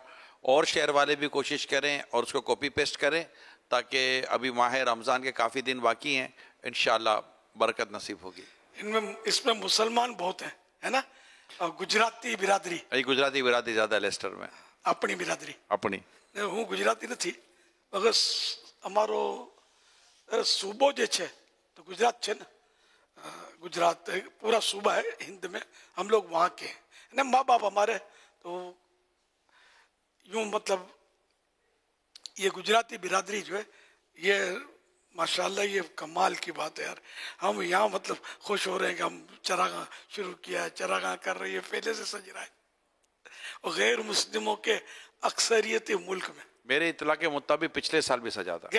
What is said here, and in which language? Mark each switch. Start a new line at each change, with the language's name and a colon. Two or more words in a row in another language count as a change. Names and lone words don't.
Urdu: اور شہر والے بھی کوشش کریں اور اس کو کاپی پیسٹ کریں، تاکہ ابھی ماہ رمضان کے کافی دن باقی ہیں، انشاءاللہ برکت نصیب ہوگی. اس میں مسلمان بہت ہیں، ہے نا، اور گجراتی برادری. گجراتی برادری زیادہ ہے لیسٹر میں. اپنی برادری اپنی
Gujarati: હું ગુજરાતી નથી, મગર અમારો सूबो જે છે તો गुजरात છે ને,
Urdu: گجرات پورا صوبہ ہے ہند میں، ہم لوگ وہاں کے ہیں نا. ماں باپ ہمارے تو یوں مطلب یہ گجراتی برادری جو ہے یہ ماشاءاللہ یہ کمال کی بات ہے یار. ہم یہاں مطلب خوش ہو رہے ہیں کہ ہم چراغاں شروع کیا ہے, چراغاں کر رہی ہے, پہلے سے سج رہا ہے. اور غیر مسلموں کے اکثریت ملک میں, میرے اطلاع کے مطابق پچھلے سال بھی سجا تھا,